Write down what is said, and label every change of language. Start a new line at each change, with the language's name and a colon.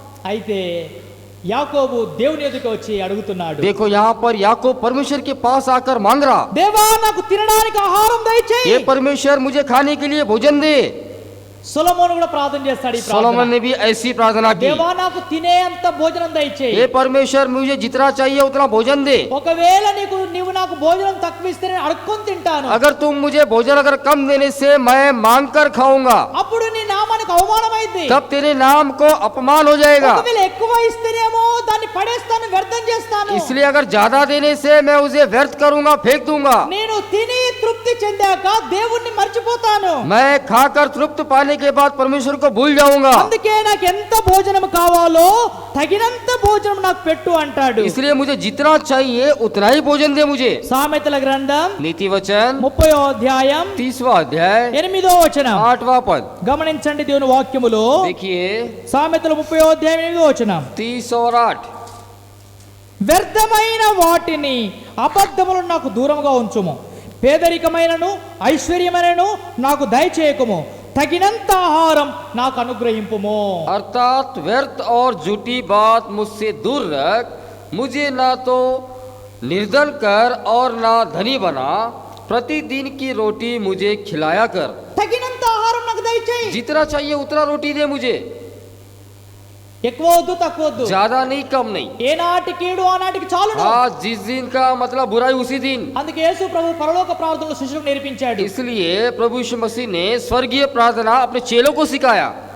Telugu: అయితే యాకోబు దేవుని ఎదుట వచ్చి అడుగుతున్నాడు,
Hindi: देखो यहाँ पर याकूब परमेश्वर के पास आकर मांग रहा,
Telugu: దేవా నాకు తినడానికి ఆహారం దయచేయి.
Hindi: ये परमेश्वर मुझे खाने के लिए भोजन दे।
Telugu: సొలొమోను కూడా ప్రార్థన చేస్తాడు. ఈ
Hindi: सोलोमन ने भी ऐसी प्रार्थना की,
Telugu: దేవా నాకు తినే అంత భోజనం దయచేయి.
Hindi: हे परमेश्वर मुझे जितना चाहिए उतना भोजन दे।
Telugu: ఒకవేళ నీవు నాకు భోజనం తక్కువ ఇస్తే నేను అడుక్కొని తింటాను.
Hindi: अगर तुम मुझे भोजन अगर कम देने से मैं मांग कर खाऊंगा,
Telugu: అప్పుడు నీ నామానికి అవమానం అయింది.
Hindi: तब तेरे नाम को अपमान हो जाएगा।
Telugu: ఒకవేళ ఎక్కువ ఇస్తేనేమో దాన్ని పడేస్తాను, వ్యర్థం చేస్తాను.
Hindi: इसलिए अगर ज्यादा देने से मैं उसे व्यर्थ करूंगा, फेंक दूंगा।
Telugu: నేను తిని తృప్తి చెందాక దేవుణ్ణి మర్చిపోతాను.
Hindi: मैं खाकर तृप्त पाने के बाद परमेश्वर को भूल जाऊंगा।
Telugu: అందుకే నాకు ఎంత భోజనం కావాలో తగినంత భోజనం నాకు పెట్టు అంటాడు.
Hindi: इसलिए मुझे जितना चाहिए उतना ही भोजन दे मुझे।
Telugu: సామెతల గ్రంథం
Hindi: नीति वचन
Telugu: 30వ అధ్యాయం
Hindi: 30वां अध्याय
Telugu: 8వ వచనం
Hindi: 8वां पद,
Telugu: గమనించండి దేవుని వాక్యములో.
Hindi: देखिए
Telugu: సామెతల 30వ అధ్యాయం 8వ వచనం,
Hindi: 30 और 8।
Telugu: వ్యర్థమైన వాటిని అబద్ధములను నాకు దూరంగా ఉంచుము, పేదరికమైనను ఐశ్వర్యమైనను నాకు దయచేయకుము, తగినంత ఆహారం నాకు అనుగ్రహింపుము.
Hindi: अर्थात व्यर्थ और झूठी बात मुझसे दूर रख, मुझे ना तो निर्धन कर और ना धनी बना, प्रतिदिन की रोटी मुझे खिलाया कर।
Telugu: తగినంత ఆహారం నాకు దయచేయి.
Hindi: जितना चाहिए उतना रोटी दे मुझे,
Telugu: ఎక్కువ వద్దు, తక్కువ వద్దు.
Hindi: ज्यादा नहीं कम नहीं।
Telugu: ఏనాటి కీడు ఆనాటికి చాలును.
Hindi: हाँ, जिस दिन का मतलब बुराई उसी दिन।
Telugu: అందుకే యేసు ప్రభు పరలోక ప్రార్థనలు శిష్యులకు నేర్పించాడు.
Hindi: इसलिए प्रभु यीशु मसीह ने स्वर्गीय प्रार्थना अपने चेलों को सिखाया।